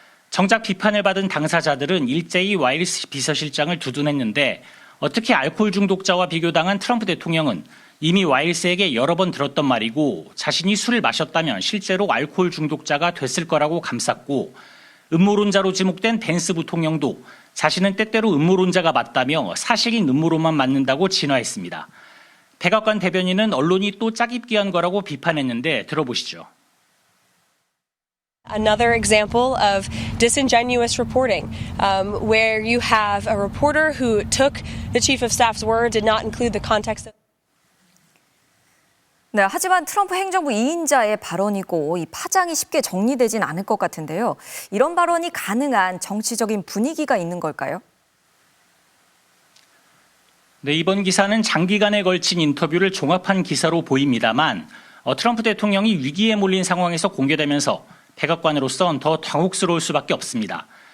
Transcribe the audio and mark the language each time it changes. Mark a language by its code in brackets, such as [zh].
[ko] 정작 비판을 받은 당사자들은 일제히 와일스 비서실장을 두둔했는데 어떻게 알코올 중독자와 비교당한 트럼프 대통령은 이미 와일스에게 여러 번 들었던 말이고 자신이 술을 마셨다면 실제로 알코올 중독자가 됐을 거라고 감쌌고 음모론자로 지목된 벤스 부통령도 자신은 때때로 음모론자가 맞다며 사실인 음모론만 맞는다고 진화했습니다. 백악관 대변인은 언론이 또 짜깁기한 거라고 비판했는데 들어보시죠. [en] Another example of disingenuous reporting, where you have a reporter who took the chief of staff's word, did not include the context of. [ko] 네, 하지만 트럼프 행정부 2인자의 발언이고 이 파장이 쉽게 정리되진 않을 것 같은데요. 이런 발언이 가능한 정치적인 분위기가 있는 걸까요? 네, 이번 기사는 장기간에 걸친 인터뷰를 종합한 기사로 보입니다만 트럼프 대통령이 위기에 몰린 상황에서 공개되면서 백악관으로선 더 당혹스러울 수밖에 없습니다.